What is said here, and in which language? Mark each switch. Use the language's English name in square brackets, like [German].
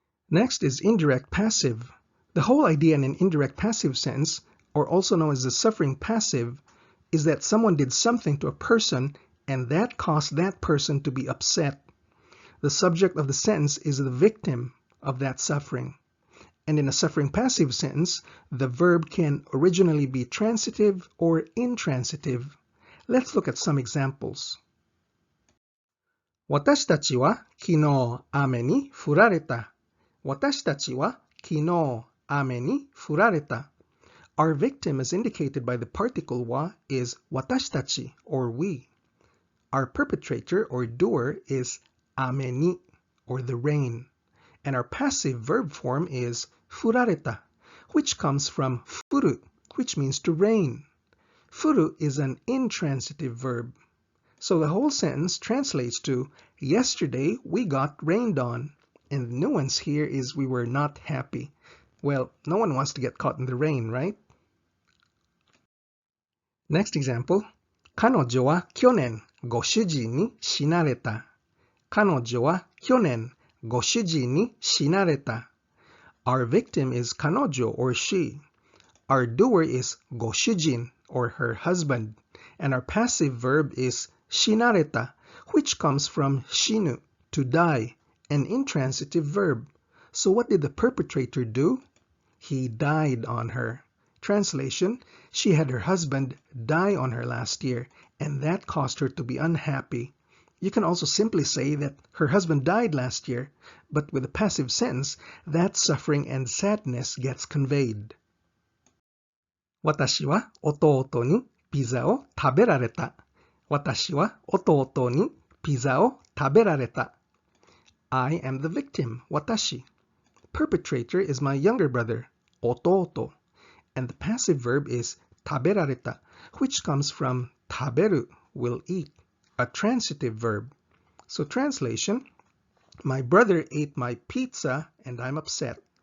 [English] Next is indirect passive. The whole idea in an indirect passive sentence, or also known as the suffering passive, is that someone did something to a person and that caused that person to be upset. The subject of the sentence is the victim of that suffering. And in a suffering passive sentence, the verb can originally be transitive or intransitive. Let's look at some examples. [Japanese] 私たちは昨日雨に降られた。私たちは昨日雨に降られた。 [English] Our victim, as indicated by the particle wa, is 私たち or we. Our perpetrator or doer is 雨に or the rain. And our passive verb form is 降られた, which comes from 降る, which means to rain. 降る is an intransitive verb. So the whole sentence translates to, yesterday we got rained on. And the nuance here is we were not happy. Well, no one wants to get caught in the rain, right? Next example. [Japanese] 彼女は去年ご主人に死なれた。彼女は去年ご主人に死なれた。 [English] Our victim is 彼女 or she. Our doer is ご主人 or her husband. And our passive verb is 死なれた, which comes from 死ぬ, to die. An intransitive verb. So what did the perpetrator do? He died on her. Translation, she had her husband die on her last year, and that caused her to be unhappy. You can also simply say that her husband died last year, but with a passive sentence, that suffering and sadness gets conveyed. [Japanese] 私は弟にピザを食べられた。私は弟にピザを食べられた。 [English] I am the victim, watashi. Perpetrator is my younger brother, ototo. And the passive verb is taberareta, which comes from taberu, will eat, a transitive verb. So translation, my brother ate my pizza and I'm upset.